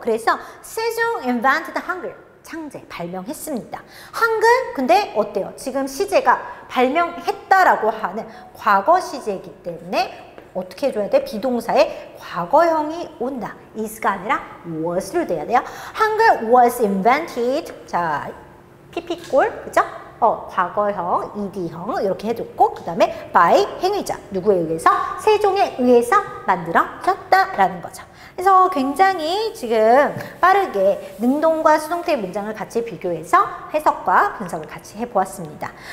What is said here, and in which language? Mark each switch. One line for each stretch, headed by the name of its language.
Korean: 그래서 세종 invented 한글. 창제, 발명했습니다. 한글, 근데 어때요? 지금 시제가 발명했다라고 하는 과거 시제이기 때문에 어떻게 해줘야 돼? 비동사에 과거형이 온다. is가 아니라 was로 돼야 돼요.
English: 한글 was invented.
Korean: 자, 피피꼴, 그죠? 과거형, ed형 이렇게 해줬고 그 다음에 by 행위자, 누구에 의해서? 세종에 의해서 만들어졌다라는 거죠. 그래서 굉장히 지금 빠르게 능동과 수동태의 문장을 같이 비교해서 해석과 분석을 같이 해보았습니다.